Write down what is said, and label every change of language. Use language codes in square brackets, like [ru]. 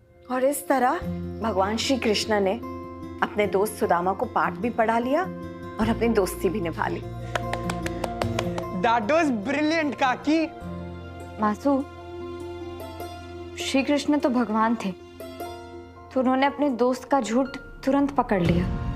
[hi] और इस तरह भगवान श्री कृष्ण ने अपने दोस्त सुदामा को पाठ भी पढ़ा लिया और अपनी दोस्ती भी निभा ली। [en] That was brilliant, काकी। [hi] मासू, श्री कृष्ण तो भगवान थे, तो उन्होंने अपने दोस्त का झूठ तुरंत पकड़ लिया।